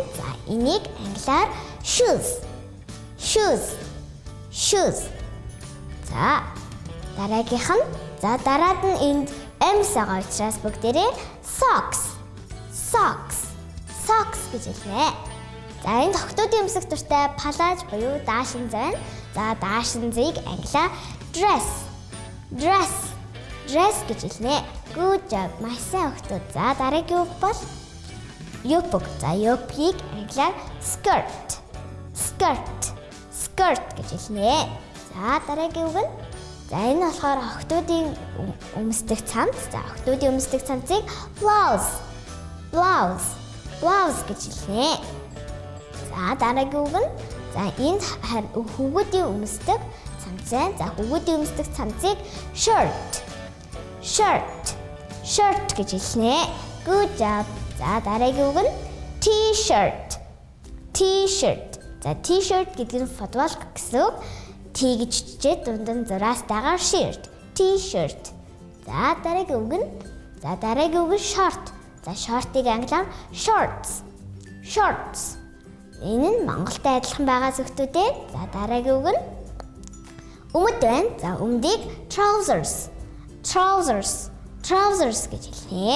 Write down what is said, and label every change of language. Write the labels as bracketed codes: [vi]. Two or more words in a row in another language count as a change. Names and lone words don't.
[mn] За энийг англиар shoes. За дараагийнх нь дараад нь энд M's байгаа учраас бүгдээрээ socks гэж хэлнэ. За энэ охтуудын өмсөх дуртай палаж буюу даашин зайн. За даашинзыг англиар dress гэж хэлнэ. Good job. Маш сайн охтууд. За дараагийн үг бол юпг. За юпгийг англиар skirt гэж хэлнэ. За дараагийн үг нь за энэ болохоор охтуудын өмсдөг цамц. За охтуудын өмсдөг цамцыг blouse гэж хэлнэ. За дараагийн үг нь за энд хүүхдийн өмсдөг цамц байна. За хүүхдийн өмсдөг цамцыг shirt гэж хэлнэ. Good job. За дараагийн үг нь t-shirt. За t-shirt гэдэг нь футболк гэсэн үг. T гэж чижээ дунд нь зураастайгаар shirt, t-shirt. За дараагийн үг нь short. За short-ыг англиар shorts. Энэ нь Монголтай адилхан байгаа зөвхтүүдээ. За дараагийн үг нь өмд байна. За өмдийг trousers гэж хэлнэ.